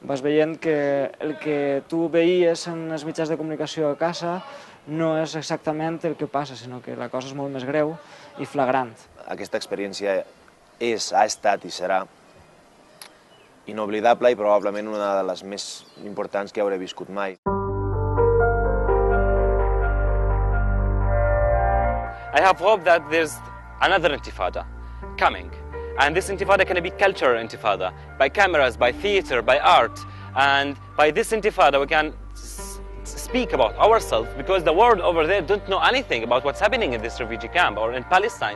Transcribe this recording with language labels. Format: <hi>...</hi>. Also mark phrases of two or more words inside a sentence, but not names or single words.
<ca>Vas veient que el que tu veies en els mitjans de comunicació a casa no és exactament el que passa, sinó que la cosa és molt més greu i flagrant. Aquesta experiència ha estat i serà inoblidable i probablement una de les més importants que hauré viscut mai.</ca> <en>I have hope that there's another intifada coming, and this intifada can be cultural intifada, by cameras, by theater, by art, and by this intifada we can speak about ourselves, because the world over there don't know anything about what's happening in this refugee camp or in Palestine.</en>